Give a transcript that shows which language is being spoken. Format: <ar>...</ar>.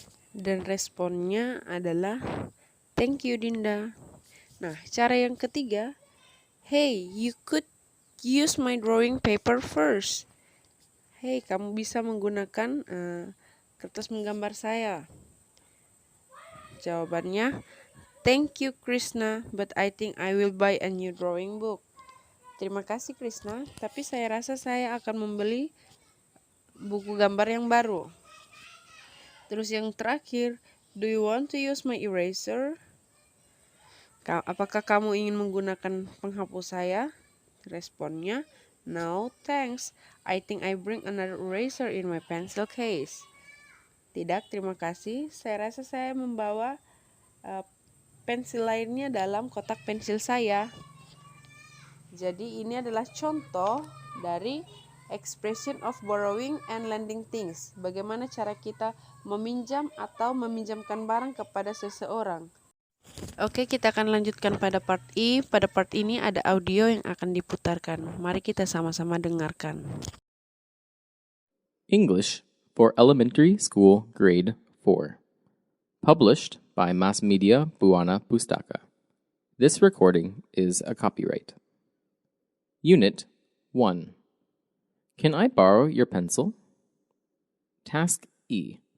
<id>Dan responnya adalah,</id> <en>thank you</en> <id>Dinda. Nah, cara yang ketiga,</id> <en>hey, you could use my drawing paper first.</en> <id>Hey, kamu bisa menggunakan kertas menggambar saya. Jawabannya,</id> <en>Thank you, Krishna, but I think I will buy a new drawing book.</en> <id>Terima kasih, Krishna, tapi saya rasa saya akan membeli buku gambar yang baru. Terus yang terakhir,</id> <en>do you want to use my eraser?</en> <id>Apakah kamu ingin menggunakan penghapus saya?</id> <en>Responnya, no thanks. I think I bring another eraser in my pencil case.</en> <id>Tidak, terima kasih. Saya rasa saya membawa pensil lainnya dalam kotak pensil saya. Jadi ini adalah contoh dari</id> <en>expression of borrowing and lending things.</en> <id>Bagaimana cara kita meminjam atau meminjamkan barang kepada seseorang. Oke, kita akan lanjutkan pada part I. Pada part ini ada audio yang akan diputarkan. Mari kita sama-sama dengarkan.</id> <en>English for Elementary School Grade 4. Published by Mass Media Buana Pustaka. This recording is a copyright. Unit 1. Can I borrow your pencil? Task E.</en>